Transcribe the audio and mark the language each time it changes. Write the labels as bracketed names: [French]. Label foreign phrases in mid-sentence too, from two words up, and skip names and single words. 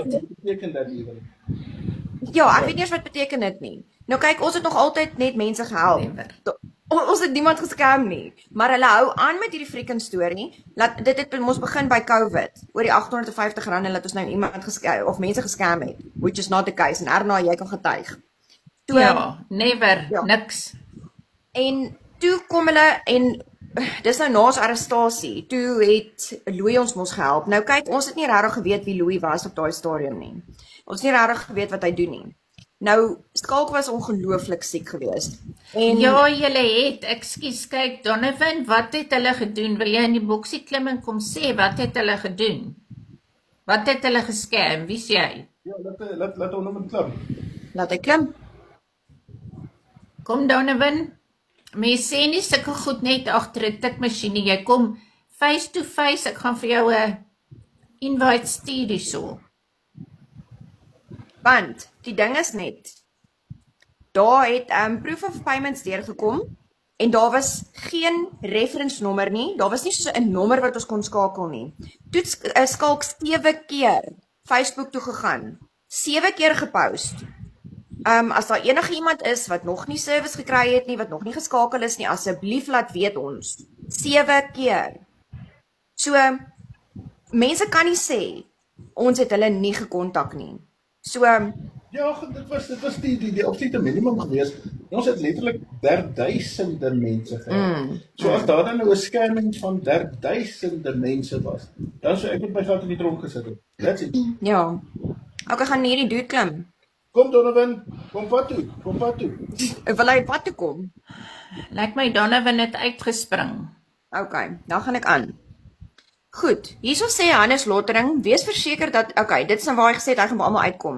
[Afrikaans] Wat beteken dat ewen? Ja, ek weet nie eens wat beteken dit nie. Nou kyk, ons het nog altyd net mense gehelp. Ons het niemand gescam nie, maar hulle hou aan met hierdie freaking storie. Dit het ons begin by COVID, oor die R850 laat ons nou iemand gescam of mense gescam het, [English] which is not the case. [Afrikaans] En Erna, jy kan getuig. Ja, never, niks. En toe kom hulle en dis nou na ons arrestasie. Toe het Louis ons mos gehelp. Nou kyk, ons het nie regtig geweet wie Louis was op daai stadium nie. Ons het nie regtig geweet wat hy doen nie. Nou, Skalk was ongelooflik siek geweest. En Ja, julle het, ekskuus, kyk, Donovan, wat het hulle gedoen? Wil jy in die boksie klim en kom sê, wat het hulle gedoen? Wat het hulle gescam? Wie sê jy? Ja, laat hom klim. laat hy klim. Kom Donovan, mens sê nie sulke goed net agter 'n tikmasjien nie. Jy kom [English] face to face, [Afrikaans] ek gaan vir jou 'n invite stuur hierso. Want die ding is net, daar het [English] proof of payments [Afrikaans] deurgekom en daar was geen reference nommer nie. Daar was nie so 'n nommer wat ons kon skakel nie. Toe het Skalk 7 keer Facebook toe gegaan. 7 keer gepost. As daar enige iemand is wat nog nie service gekry het nie, wat nog nie geskakel is nie, asseblief laat weet ons. 7 keer. So, mense kan nie sê, ons het hulle nie gekontak nie. So, Ja, goed, dit was die absolute minimum geweest. Ons het letterlik 1000de mense gehad. So as daar dan nou 'n scamming van 1000de mense was, dan sou ek met my gat in die tronk gesit het. [English] That's it. [Afrikaans] ja. Ek gaan hierdie dude klim. Kom Donovan, kom pad toe. Wil hy pad toe kom? Lyk my Donovan het uitgespring. Okay, dan gaan ek aan. Goed, hierso sê Hannes Lottering, wees verseker dat, okay, dit is nou waar hy gesê het, hy gaan by almal uitkom.